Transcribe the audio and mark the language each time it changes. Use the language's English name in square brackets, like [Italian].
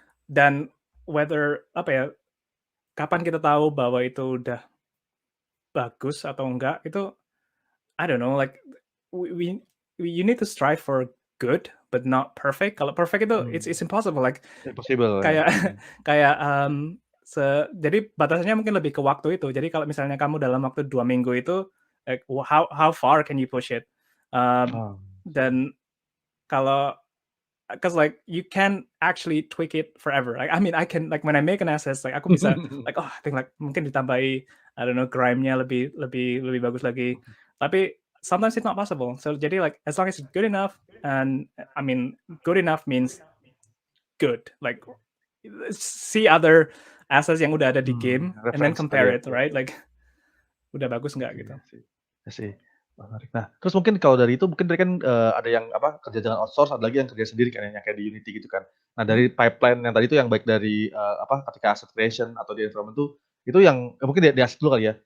[Indonesian] Dan whether kapan kita tahu bahwa itu udah bagus atau enggak itu [English] I don't know, like you need to strive for good but not perfect. Kalau perfect itu it's impossible, like impossible [Indonesian] kayak ya. jadi batasannya mungkin lebih ke waktu itu. Jadi kalau misalnya kamu dalam waktu 2 minggu itu [English] like how far can you push it? [Indonesian] Dan kalau [English] because like you can actually tweak it forever. Like I mean I can like when I make an asset like [Indonesian] aku bisa [English] like I think like [Indonesian] mungkin ditambahi [English] I don't know grime-nya lebih bagus lagi. [Indonesian] Tapi [English] sometimes it's not possible. So jadi like as long as it's good enough and I mean good enough means good. Like see other assets [Indonesian] yang udah ada di game [English] and then compare it, right? [Indonesian] Like udah bagus nggak gitu. Sih. Menarik. Nah, terus mungkin kalau dari itu mungkin tadi kan ada yang kerja dengan outsource, ada lagi yang kerja sendiri kan yang kayak di Unity gitu kan. Nah, dari pipeline yang tadi itu yang baik dari ketika asset creation atau di environment itu yang mungkin di asset dulu kali ya.